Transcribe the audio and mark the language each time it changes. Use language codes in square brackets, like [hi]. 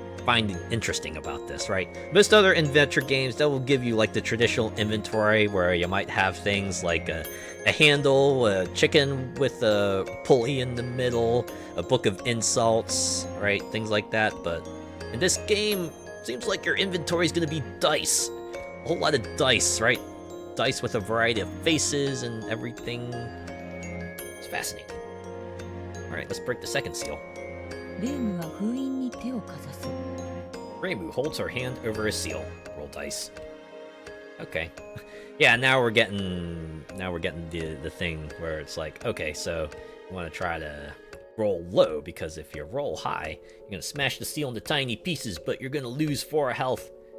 [en] find interesting about this, right? Most other adventure games, that will give you like the traditional inventory where you might have things like a handle, a chicken with a pulley in the middle, a book of insults, right? Things like that. But in this game, seems like your inventory is going to be dice. A whole lot of dice, right? Dice with a variety of faces and everything. It's fascinating. Alright, let's break the second seal. [ja] レームは封印に手をかざす。 [en] Reimu holds her hand over a seal. Roll dice. Okay. Yeah, now we're getting the thing where it's like, okay, so you want to try to roll low, because if you roll high, you're going to smash the seal into tiny pieces, but you're going to lose 4 health.